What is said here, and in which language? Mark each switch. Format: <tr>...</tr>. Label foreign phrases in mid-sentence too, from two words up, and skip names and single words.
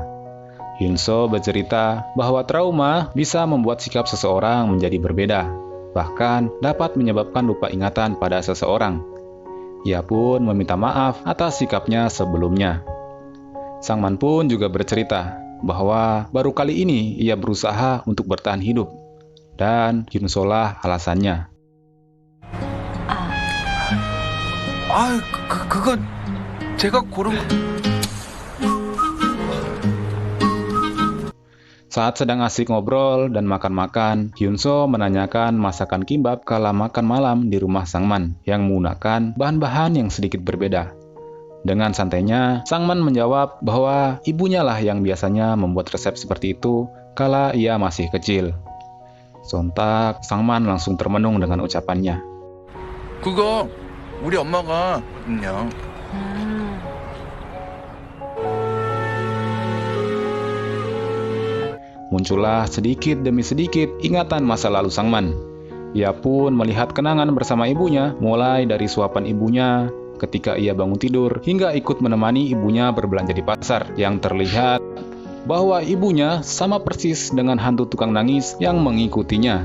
<id>Hyun-soo bercerita bahwa trauma bisa membuat sikap seseorang menjadi berbeda, bahkan dapat menyebabkan lupa ingatan pada seseorang. Ia pun meminta maaf atas sikapnya sebelumnya. Sang Man pun juga bercerita bahwa baru kali ini ia berusaha untuk bertahan hidup, dan Hyun-soo lah alasannya.</id> <ko>그거 제가 고른.</ko> <id>Saat sedang asik ngobrol dan makan-makan, Hyun-soo menanyakan masakan kimbap kala makan malam di rumah Sang Man yang menggunakan bahan-bahan yang sedikit berbeda. Dengan santainya, Sang Man menjawab bahwa ibunya lah yang biasanya membuat resep seperti itu kala ia masih kecil. Sontak, Sang Man langsung termenung dengan ucapannya.</id> <ko>그거 우리 엄마가 그냥</ko> <id>Muncullah sedikit demi sedikit ingatan masa lalu Sang Man. Ia pun melihat kenangan bersama ibunya, mulai dari suapan ibunya ketika ia bangun tidur, hingga ikut menemani ibunya berbelanja di pasar, yang terlihat bahwa ibunya sama persis dengan hantu tukang nangis yang mengikutinya.</id>